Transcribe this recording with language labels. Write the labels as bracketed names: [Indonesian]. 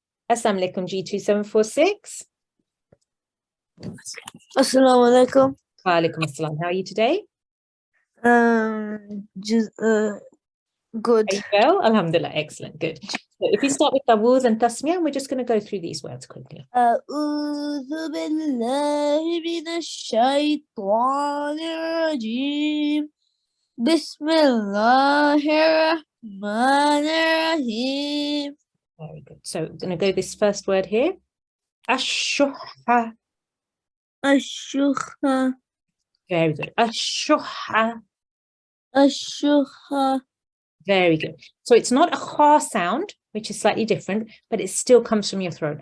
[English] Assalamu alaikum, G2746. Assalamu alaikum. Wa alaikum assalam. How are you today? Good. Are you well? Alhamdulillah. Excellent. Good. So if we start with Vowels and Tasmiyah, we're just going to go through these words quickly. [Arabic] أعوذ بالله من الشيطان الرجيم بسم الله الرحمن الرحيم. [English] Very good. So we're going to go this first word here. [Arabic] Ashoka. الشخة [English] Very good. Ashoka. [Arabic] الشخة [English] Very good. So it's not a ha sound, which is slightly different, but it still comes from your throat.